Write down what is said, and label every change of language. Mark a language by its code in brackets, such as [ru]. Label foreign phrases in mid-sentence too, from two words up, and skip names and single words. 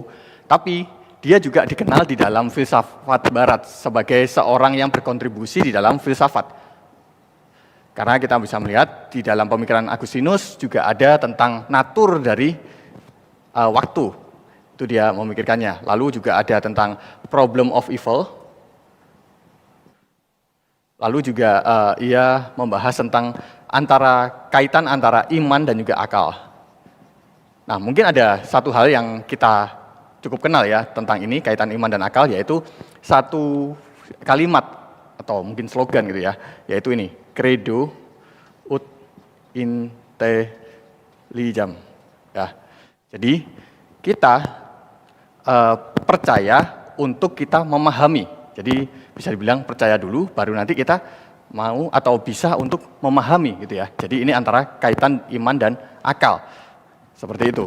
[id] Tapi dia juga dikenal di dalam filsafat barat sebagai seorang yang berkontribusi di dalam filsafat. Karena kita bisa melihat di dalam pemikiran Agustinus juga ada tentang natur dari waktu. Itu dia memikirkannya. Lalu juga ada tentang [en] problem of evil. [id] Lalu juga ia membahas tentang kaitan antara iman dan juga akal. Nah, mungkin ada satu hal yang kita cukup kenal ya tentang ini, kaitan iman dan akal, yaitu satu kalimat atau mungkin slogan gitu ya, yaitu ini, [la] credo ut intelligam. [id] Ya. Jadi kita percaya untuk kita memahami. Jadi bisa dibilang percaya dulu, baru nanti kita mau atau bisa untuk memahami gitu ya. Jadi ini antara kaitan iman dan akal, seperti itu.